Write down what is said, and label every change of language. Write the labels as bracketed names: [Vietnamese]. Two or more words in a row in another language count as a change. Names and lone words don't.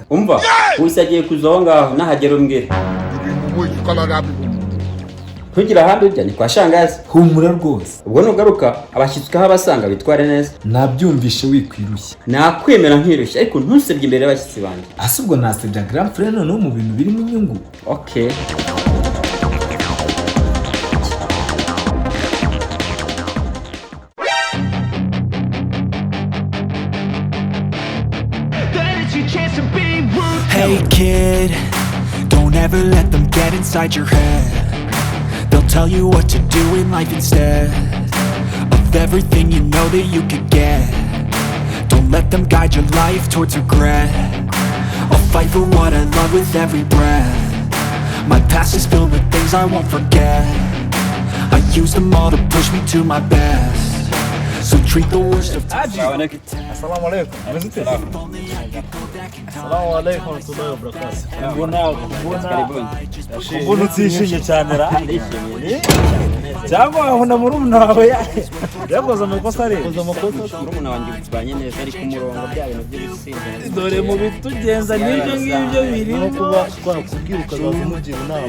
[Kinyarwanda] Umva, wese agiye kuza aho ngaho nahagera umbwire. Kugira ahandi ujya ni kwa shangazi. Humura rwose. Ubwo nugaruka abashyitsi kaho abasanga bitware neza. Nabyumvishe wikwirushye. Nakwemera nkirushye ariko ntusebye imbere y'abashyitsi banjye. Asubwo nasebya [French] Grand frère [Kinyarwanda] none mu bintu birimo inyungu. Okay. [English] Hey kid, don't ever let them get inside your head. They'll tell you what to do in life instead of everything you know that you could get. Don't let them guide your life towards regret. I'll fight for what I love with every breath. My past is filled with things I won't forget. I use them all to push me to my best. So treat the worst of times. [Arabic] السلام عليكم. السلام عليكم ورحمة الله وبركاته. [Kinyarwanda] Mbona utishimye cyane ra? Cyangwa aho na murumuna wawe yakoze amakosa ari. Murumuna wanjye bitubanye neza ari ku murongo bya bintu by'ibisinde. Dore mu bitugenza n'ibyo ngibyo biri kuba twakubwira ukazaza umugira inama.